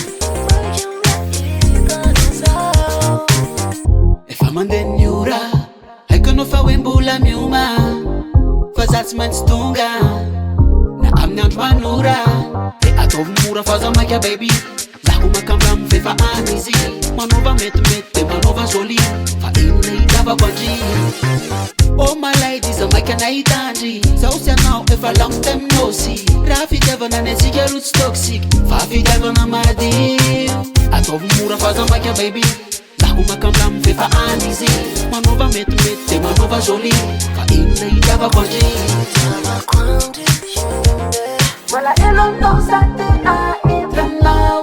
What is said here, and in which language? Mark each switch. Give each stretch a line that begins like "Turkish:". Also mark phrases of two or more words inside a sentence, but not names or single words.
Malagasy: efa mandeha ny ora haiko anao fa hoe mbola mioma fa za tsy maintsy tonga na amin'ny andro manora de ataovy mora fa za maika baby zaho makambamy fefa any izy manova metimety de manova zoli fa inona hitavako andry
English: oh my lady
Malagasy: za maika nahitandry zaho sy anao efa
English: long time no see
Malagasy: raha fitiavana ny atsika ro tsy toxique fa fitiavana madio ataovy mora fa za maika baby zaho makambamy fefa any izy manova metimety de manova zoli fa inona hitavako andry malahelo aminao za te ahita aminao